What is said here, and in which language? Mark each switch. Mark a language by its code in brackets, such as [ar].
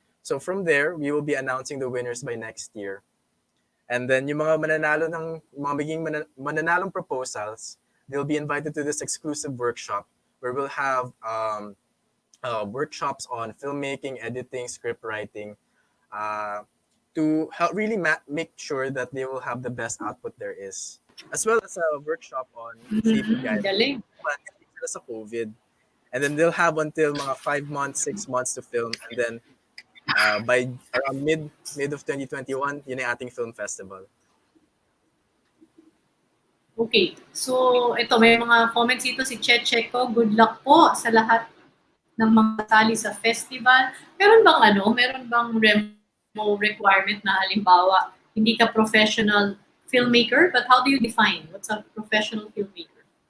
[en] So from there, we will be announcing the winners by next year. And then [tl] yung mga mananalong [en] proposals, they'll be invited to this exclusive workshop where we'll have workshops on filmmaking, editing, script writing, to help really make sure that they will have the best output there is. As well as a workshop on safety guidelines sa COVID. And then they'll have until mga 5 months, 6 months to film. And then by around mid of 2021, [tl] yun ang ating [en] film festival. Okay. [tl] So, ito, may mga comments dito si Cheche ko. Good luck po sa lahat ng mga sali sa festival. Meron bang Remo requirement na halimbawa, hindi ka professional filmmaker, [en] but how do you define what's a professional filmmaker?